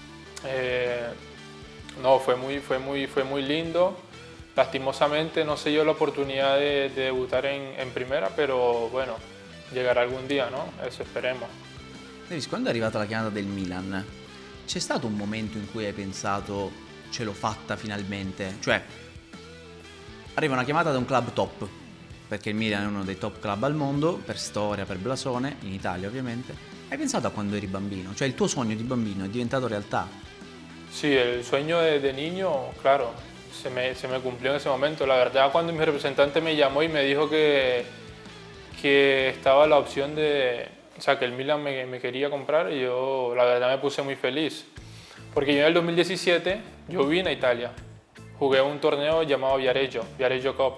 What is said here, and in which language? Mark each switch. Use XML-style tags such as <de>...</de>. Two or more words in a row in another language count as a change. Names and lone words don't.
<es>No, fue muy lindo. Lastimosamente no se dio la oportunidad de debutar en primera, pero bueno, llegará algún día, ¿no? Eso esperemos.</es> <it>Davis, quando è arrivata la chiamata del Milan, c'è stato un momento in cui hai pensato ce l'ho fatta finalmente? Cioè, arriva una chiamata da un club top, perché il Milan è uno dei top club al mondo, per storia, per blasone, in Italia ovviamente. Hai pensato a quando eri bambino? Cioè il tuo sogno di bambino è diventato realtà?</it> <es>Sí, el sueño de niño, claro, se me cumplió en ese momento. La verdad, cuando mi representante me llamó y me dijo que estaba la opción o sea, que el Milan me quería comprar, yo la verdad me puse muy feliz. Porque yo en el 2017, yo vine a Italia, jugué un torneo llamado Viareggio Cup.</es>